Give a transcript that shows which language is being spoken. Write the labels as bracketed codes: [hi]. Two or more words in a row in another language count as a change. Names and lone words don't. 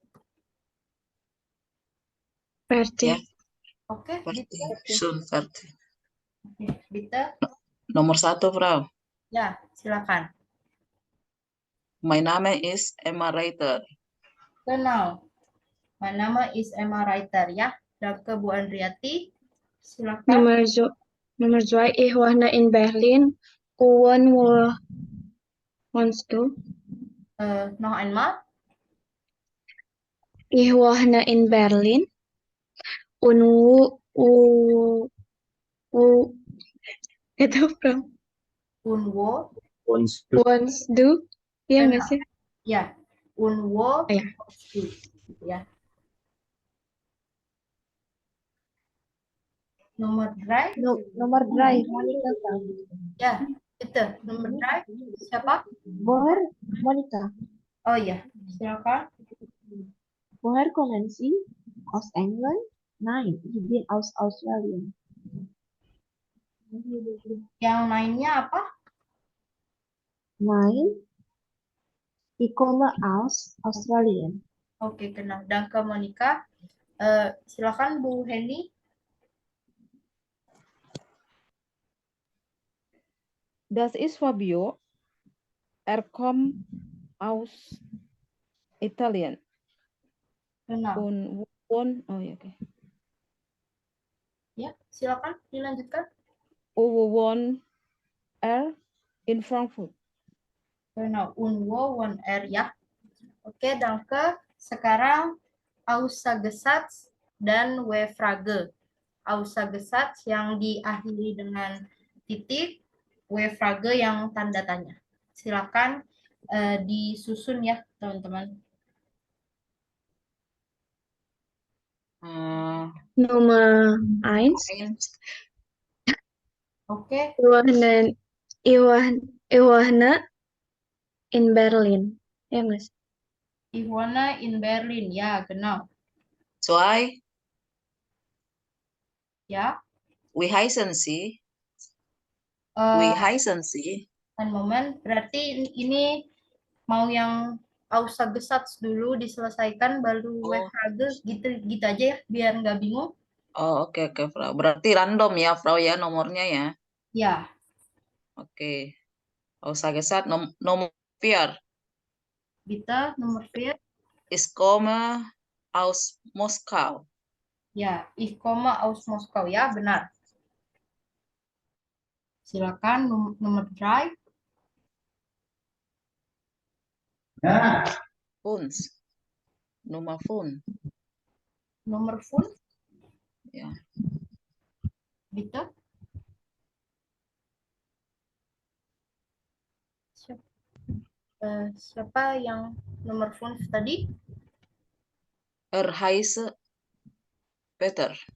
[id] Verti. Ya. Oke, Verti. Dita. Sun, Verti. Dita. Nomor 1, Frau. Ya, silakan. [de] Mein Name ist Emma Reiter. Genau. Mein Name ist Emma Reiter, ya. [id] Danke, Bu Andriati. Silakan. [de] Nummer 2, ich wohne in Berlin. Wo wohnst du? Noch einmal. Ich wohne in Berlin. [id] Und itu, Frau. Unwo. Wants do? Iya nggak sih? Ya. Unwo. Ya. Ya. Nomor 3. Nomor 3, Monica. Ya, itu. Nomor 3. Siapa? [de] Woher, Monica. [id] Oh ya, silakan. [de] Woher kommen Sie? Aus England? Nein, ich bin aus Australien. [id] Yang lainnya apa? [de] Nein, ich komme aus Australien. [id] Oke, kenal. Danke, Monica. Silakan, Bu Heni. [de] Das ist Fabio. Kommt aus Italien. [id] Kenal. Oh ya, oke. Ya, silakan dilanjutkan. [de] Wohnt in Frankfurt. Genau, Unwo, [id] one ya. Oke, danke. Sekarang Aussagesatz dan W-Frage. Aussagesatz yang diakhiri dengan titik, W-frage yang tanda tanya. Silakan disusun ya, teman-teman. [de] Nummer 1. [id] Oke. [de] Ich wohne in Berlin. [id] Ya, Mas. [de] Ich wohne in Berlin. Ja, genau. 2. [id] Ya. [de] Wie heißen Sie? Eh, Wie heißen Sie? Ein Moment. [id] Berarti ini mau yang Aussagesatz dulu diselesaikan, baru W-frage gitu aja ya, biar nggak bingung. Oh, oke, Frau. Berarti random ya, Frau ya, nomornya ya. Ya. Oke. Aussagesatz nomor 4. Bitte, nomor 4. [de] Ich komme aus Moskau. Ya, ich komme aus Moskau. [id] Ya, benar. Silakan nomor 3. Uns. [de] Nummer 5. [id] Nomor 5. Ya. Bitte. Siapa yang nomor 5 tadi? [de] Heißt Peter.